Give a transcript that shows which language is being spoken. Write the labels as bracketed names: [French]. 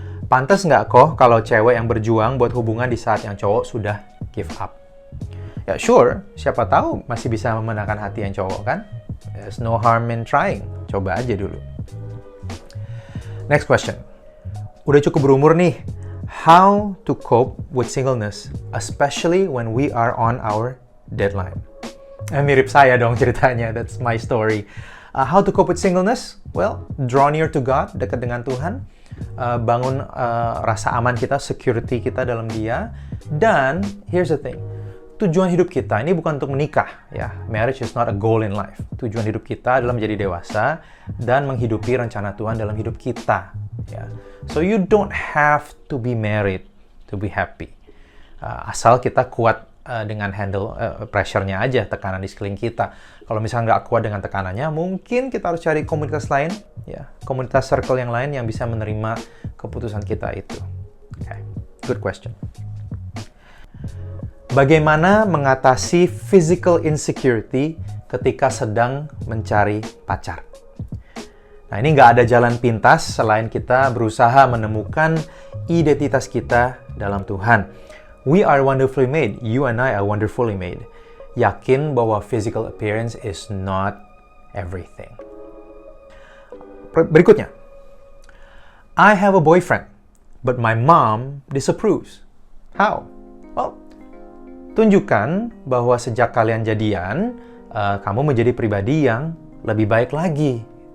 [Indonesian] Pantas nggak kok kalau cewek yang berjuang buat hubungan di saat yang cowok sudah [English] give up? [Indonesian] Ya sure, siapa tahu masih bisa memenangkan hati yang cowok kan? [English] There's no harm in trying. [Indonesian] Coba aja dulu. [English] Next question. [Indonesian] Udah cukup berumur nih. [English] How to cope with singleness, especially when we are on our deadline? [Indonesian] Mirip saya dong ceritanya. [English] That's my story. How to cope with singleness? Well, draw near to God, [Indonesian] dekat dengan Tuhan. Bangun rasa aman kita, security kita dalam Dia. [English] Dan here's the thing. [Indonesian] Tujuan hidup kita ini bukan untuk menikah, ya. [English] Marriage is not a goal in life. [Indonesian] Tujuan hidup kita adalah menjadi dewasa dan menghidupi rencana Tuhan dalam hidup kita, ya. [English] So you don't have to be married to be happy. [Indonesian] Asal kita kuat dengan handle pressure-nya aja, tekanan di sekeliling kita. Kalau misalnya nggak kuat dengan tekanannya, mungkin kita harus cari komunitas lain, ya, komunitas circle yang lain yang bisa menerima keputusan kita itu. [English] Okay. Good question. [Indonesian] Bagaimana mengatasi [English] physical insecurity [Indonesian] ketika sedang mencari pacar? Nah, ini nggak ada jalan pintas selain kita berusaha menemukan identitas kita dalam Tuhan. [English] We are wonderfully made. You and I are wonderfully made. [Indonesian] Yakin bahwa [English] physical appearance is not everything. [Indonesian] Berikutnya. [English] I have a boyfriend, but my mom disapproves. How? [Indonesian] Well, tunjukkan bahwa sejak kalian jadian, kamu menjadi pribadi yang lebih baik lagi.